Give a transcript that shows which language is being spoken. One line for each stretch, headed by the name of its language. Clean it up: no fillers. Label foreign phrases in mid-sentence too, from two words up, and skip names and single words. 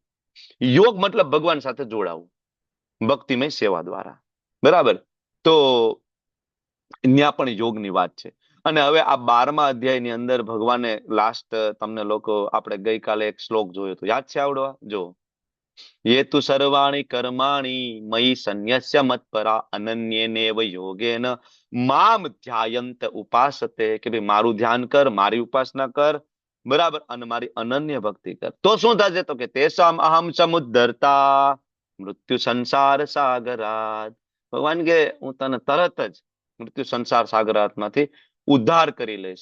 Gujarati: યોગ મતલબ ભગવાન સાથે જોડાવું ભક્તિમય સેવા દ્વારા. બરાબર. તો ત્યાં પણ યોગની વાત છે. અને હવે આ 12મા અધ્યાયની અંદર ભગવાને લાસ્ટ તમને લોકો આપણે ગઈકાલે એક શ્લોક જોયો હતો, યાદ છે આવડવા? જો,
Sanskrit: ये तु सर्वाणि कर्माणि मयि सन्न्यस्य मत्परा अनन्येनेव योगेन माम ध्यायन्त उपासते.
Gujarati: કે ભાઈ મારું ધ્યાન કર, મારી ઉપાસના કર, બરાબર, અને મારી અનન્ય ભક્તિ કર. તો શું થશે? તો કે
Sanskrit: तेषाम् अहं समुद्धर्ता मृत्यु संसार सागरात्.
Gujarati: ભગવાન કે હું તને તરત જ મૃત્યુ સંસાર સાગરાતમાંથી ઉદ્ધાર કરી લઈશ.